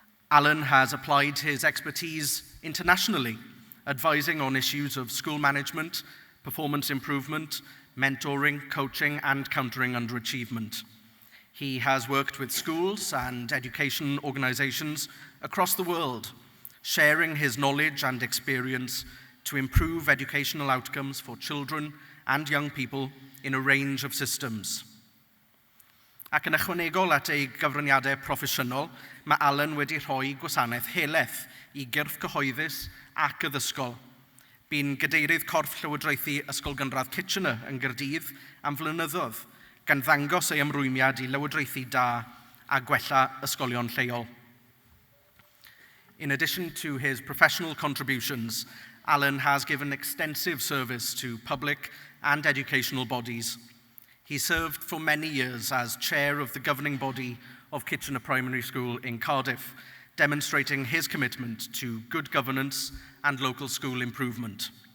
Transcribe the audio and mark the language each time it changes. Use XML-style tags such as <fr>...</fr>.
<en>Alan has applied his expertise internationally, advising on issues of school management, performance improvement, mentoring, coaching, and countering underachievement. He has worked with schools and education organizations across the world, sharing his knowledge and experience to improve educational outcomes for children and young people in a range of systems.</en> <cy>Ac yn ychwanegol at ei gyfraniadau proffesiynol, mae Alan wedi rhoi gwasanaeth helaeth I gyrff cyhoeddus ac addysgol. Bu'n gadeirydd corff llywodraethu Ysgol Gynradd Kitchener yn Gaerdydd am flynyddoedd, gan ddangos ei ymrwymiad I lywodraethu da a gwella ysgolion lleol.</cy> <en>In addition to his professional contributions, Alan has given extensive service to public and educational bodies. He served for many years as chair of the governing body of Kitchener Primary School in Cardiff, demonstrating his commitment to good governance and local school improvement.</en>